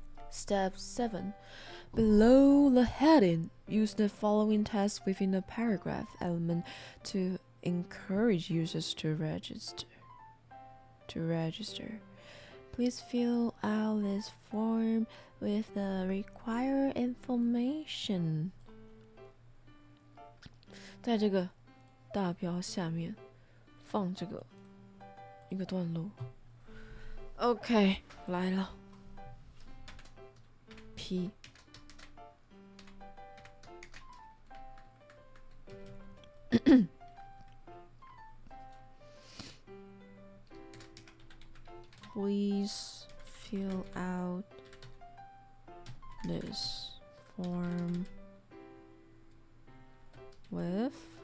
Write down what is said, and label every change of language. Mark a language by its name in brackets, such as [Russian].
[English] Step 7. Below the heading, use the following tests within the paragraph element to encourage users to register. Please fill out this form with the required information. [Chinese] 在这个大标下面放这个一个段落。 OK， 来了。 [English] P Please fill out this form with